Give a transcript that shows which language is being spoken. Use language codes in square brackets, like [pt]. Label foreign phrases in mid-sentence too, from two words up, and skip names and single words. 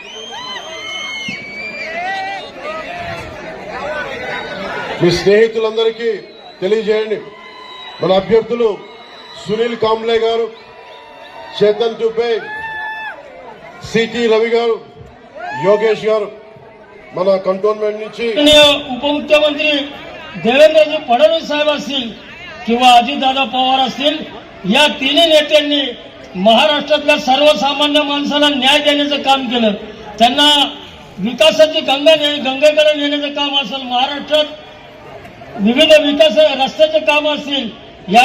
[te] మీ స్నేహితులందరికీ తెలియజేయండి, మన అభ్యర్థులు సునీల్ కాంబ్లే గారు, చేతన్ దుబే, సిటీ రవి గారు, योगेश गारू మన कंटोनमेंट నుంచి [mr] उपमुख्यमंत्री देवेंद्रजी फडणवीस साहेब असतील किंवा अजितदादा पवार असतील, या तिन्ही नेत्यांनी महाराष्ट्रातल्या सर्वसामान्य माणसाला न्याय देण्याचं काम केलं। त्यांना विकासाची गंगेकडे नेण्याचं काम असेल, महाराष्ट्रात विविध विकास रस्त्याचे काम असतील, या